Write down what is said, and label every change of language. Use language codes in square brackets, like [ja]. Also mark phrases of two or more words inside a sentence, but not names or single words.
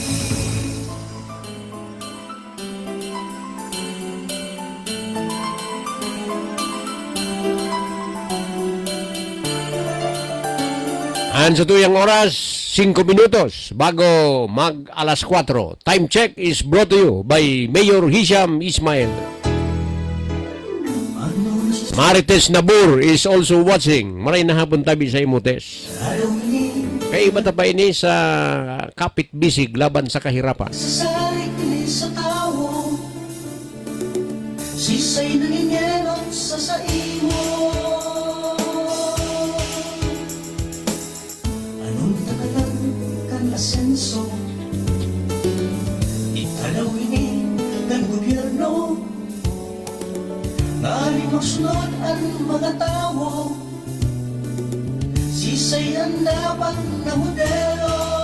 [bik] And sa tuyang oras, 5 minutos bago mag alas 4. [en] Time check is brought to you by Mayor Hisham Ismail. Marites Nabur is also watching. [bik] Maray na hapon tabi sa Imotes. Kaya iba pa ini sa kapit bisig laban sa kahirapan. Sasarik ni sa tao, sisay nangingelot sa saimo. Anong tagalan kan asenso, italaw ini kan gobyerno, nalimosnod ang mga tao, sisay ang dapat na modelo.